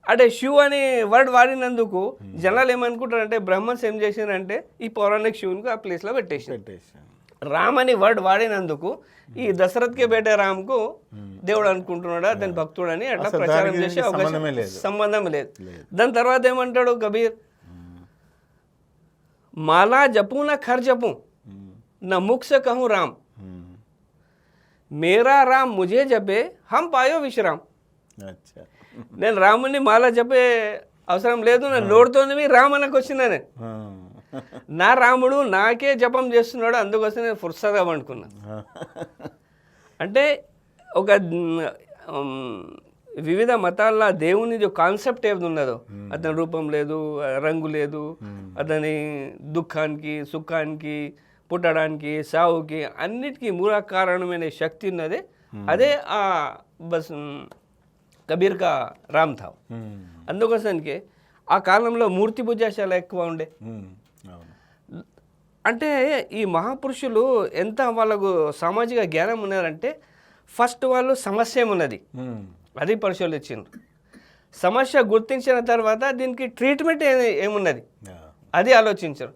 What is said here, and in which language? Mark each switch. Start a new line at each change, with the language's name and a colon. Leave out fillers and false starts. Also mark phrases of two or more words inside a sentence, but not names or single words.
Telugu: అంటే శివ్ అని వర్డ్ వాడినందుకు జనాలు ఏమనుకుంటారంటే బ్రహ్మన్స్ ఏం చేసినారంటే ఈ పౌరాణిక శివునికి ఆ ప్లేస్లో పెట్టేసి రామ్ అని వర్డ్ వాడినందుకు ఈ
Hindi: दशरथ के बेटे
Telugu: రామ్కు దేవుడు అనుకుంటున్నాడా అతని భక్తుడు అని అట్లా ప్రచారం చేసే అవకాశం సంబంధం లేదు. దాని తర్వాత ఏమంటాడు
Hindi: కబీర్, माला जपू ना खर जपू ना मुख से कहूं राम मेरा राम मुझे जपे हम पायो विश्राम.
Telugu: నేను రాముని మాల చెప్పే అవసరం లేదు, నా నోడుతోని రామ్ అనకు వచ్చినా నేను, నా రాముడు నాకే జపం చేస్తున్నాడు, అందుకోసం నేను ఫుర్సగా పండుకున్నా. అంటే ఒక వివిధ మతాల దేవుని కాన్సెప్ట్ ఏది ఉన్నదో, అతని రూపం లేదు, రంగు లేదు, అతని దుఃఖానికి సుఖానికి పుట్టడానికి సావుకి అన్నిటికీ మూల కారణమైన శక్తి ఉన్నది. అదే ఆ
Hindi: बस कबीर का राम था.
Telugu: అందుకోసానికి ఆ కాలంలో మూర్తి పూజ చాలా ఎక్కువ ఉండే. అంటే ఈ మహాపురుషులు ఎంత వాళ్ళకు సామాజిక జ్ఞానం ఉన్నారంటే, ఫస్ట్ వాళ్ళు సమస్య ఏమున్నది అది పరిశోధించారు, సమస్య గుర్తించిన తర్వాత దీనికి ట్రీట్మెంట్ ఏమున్నది అది ఆలోచించారు.